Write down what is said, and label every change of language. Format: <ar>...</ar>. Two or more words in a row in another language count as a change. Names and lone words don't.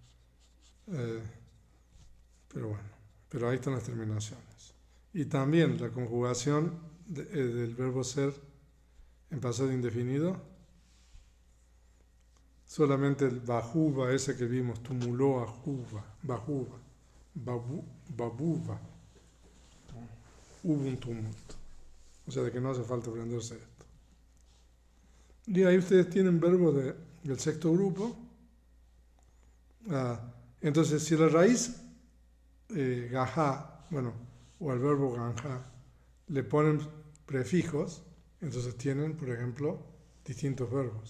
<es>Pero bueno, pero ahí están las terminaciones. Y también la conjugación del verbo ser en pasado indefinido, solamente el bajuva, ese que vimos, tumuló a juva, bajuva, babuva, hubo un tumulto. O sea, de que no hace falta aprenderse esto. Y ahí ustedes tienen verbos del sexto grupo. Entonces, si la raíz gajá, bueno, o al verbo ganja, le ponen prefijos, entonces tienen, por ejemplo, distintos verbos.</es>